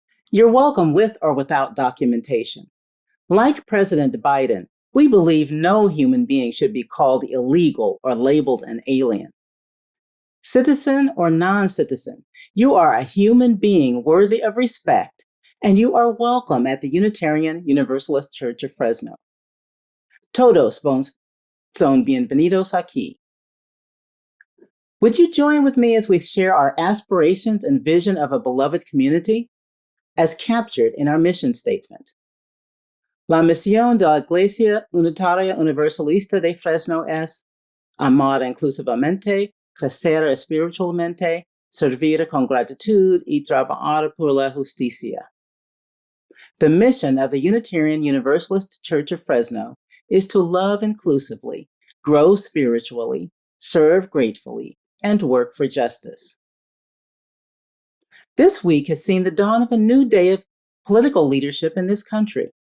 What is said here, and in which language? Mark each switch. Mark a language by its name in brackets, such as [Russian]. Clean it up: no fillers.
[English] You're welcome with or without documentation. Like President Biden, we believe no human being should be called illegal or labeled an alien. Citizen or non-citizen, you are a human being worthy of respect, and you are welcome at the Unitarian Universalist Church of Fresno. [Spanish] Todos son bienvenidos aquí. [English] Would you join with me as we share our aspirations and vision of a beloved community, as captured in our mission statement? [Spanish] La misión de la Iglesia Unitaria Universalista de Fresno es amar inclusivamente, crecer espiritualmente, servir con gratitud y trabajar por la justicia. [English] The mission of the Unitarian Universalist Church of Fresno is to love inclusively, grow spiritually, serve gratefully, and work for justice. This week has seen the dawn of a new day of political leadership in this country.